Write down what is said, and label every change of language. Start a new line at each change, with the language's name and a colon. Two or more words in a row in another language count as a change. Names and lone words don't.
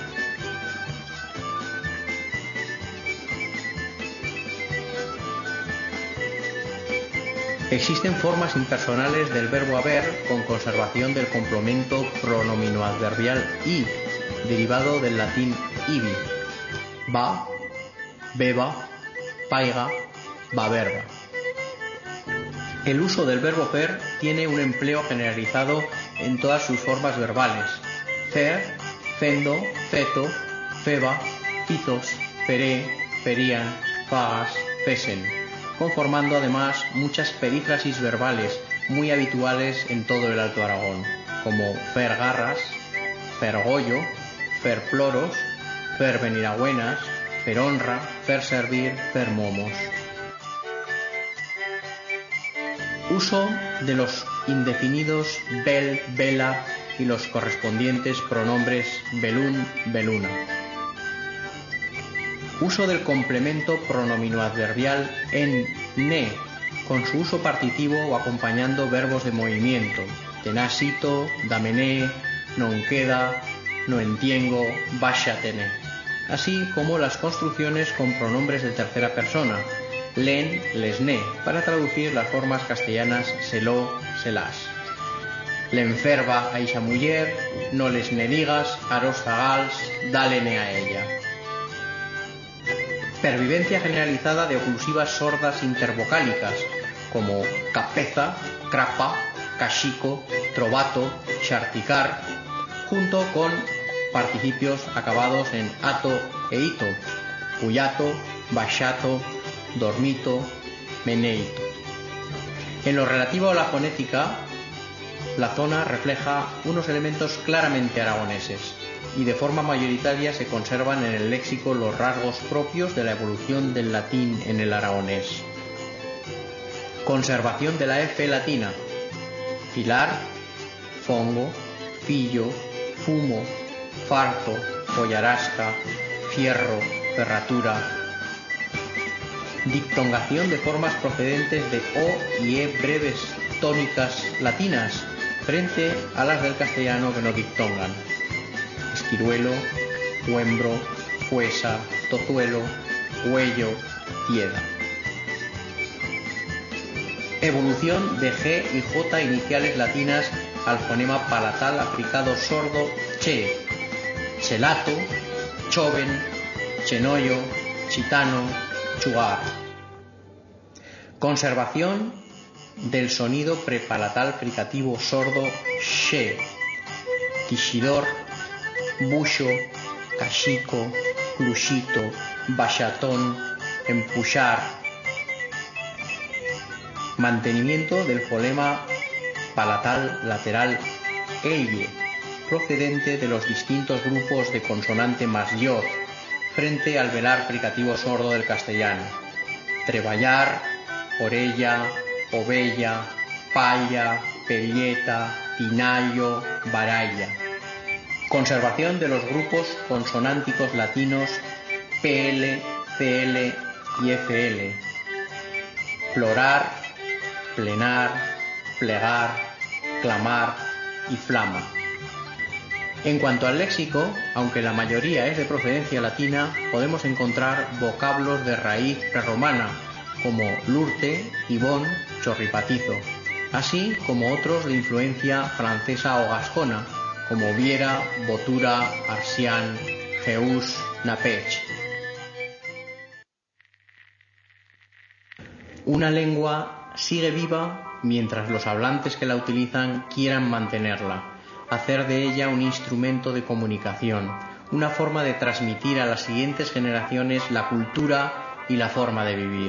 Spanish: Existen formas impersonales del verbo haber con conservación del complemento pronominoadverbial i, derivado del latín ibi.
Aragonese: Va, beba, paiga, baberba.
Spanish: El uso del verbo fer tiene un empleo generalizado en todas sus formas verbales.
Aragonese: Fer, fendo, feto, feba, fizos, feré, ferían, fagas, fesen,
Spanish: conformando además muchas perífrasis verbales muy habituales en todo el Alto Aragón, como
Aragonese: fer garras, fer goyo, fer ploros, fer veniragüenas, fer honra, fer servir, fer momos.
Spanish: Uso de los indefinidos
Aragonese: bel, bela
Spanish: y los correspondientes pronombres
Aragonese: belún, beluna.
Spanish: Uso del complemento pronominoadverbial en ne, con su uso partitivo o acompañando verbos de movimiento,
Aragonese: tenasito, damené, non queda, no entiengo, váxatene,
Spanish: así como las construcciones con pronombres de tercera persona,
Aragonese: len, lesné,
Spanish: para traducir las formas castellanas seló, selás.
Aragonese: L'enferva a ixa muller, no les ne digas, aros zagals, dálene a ella.
Spanish: Pervivencia generalizada de oclusivas sordas intervocálicas, como
Aragonese: capeza, crapa, cachico, trovato, charticar,
Spanish: junto con participios acabados en ato e ito,
Aragonese: puyato, baxato, dormito, meneito.
Spanish: En lo relativo a la fonética, la zona refleja unos elementos claramente aragoneses y de forma mayoritaria se conservan en el léxico los rasgos propios de la evolución del latín en el aragonés. Conservación de la F latina:
Aragonese: filar, fongo, fillo, fumo, farto, pollarasca, fierro, ferratura.
Spanish: Diptongación de formas procedentes de O y E breves tónicas latinas frente a las del castellano que no diptongan:
Aragonese: esquiruelo, huembro, fuesa, tozuelo, huello, tieda.
Spanish: Evolución de G y J iniciales latinas al fonema palatal africado sordo che,
Aragonese: chelato, choven, chenoyo, chitano, chugar.
Spanish: Conservación del sonido prepalatal fricativo sordo she,
Aragonese: tixidor, buxo, cachico, cruxito, baxatón, empuxar.
Spanish: Mantenimiento del fonema palatal lateral elle, procedente de los distintos grupos de consonante más yod, frente al velar fricativo sordo del castellano:
Aragonese: treballar, orella, ovella, palla, pelleta, tinallo, baralla.
Spanish: Conservación de los grupos consonánticos latinos PL, CL y FL:
Aragonese: plorar, plenar, plegar,
Spanish: clamar y flama. En cuanto al léxico, aunque la mayoría es de procedencia latina, podemos encontrar vocablos de raíz prerromana, como
Aragonese: lurte, ibón, chorripatizo,
Spanish: así como otros de influencia francesa o gascona, como viera,
Aragonese: botura, arsián, jeús, napech.
Spanish: Una lengua sigue viva mientras los hablantes que la utilizan quieran mantenerla, hacer de ella un instrumento de comunicación, una forma de transmitir a las siguientes generaciones la cultura y la forma de vivir.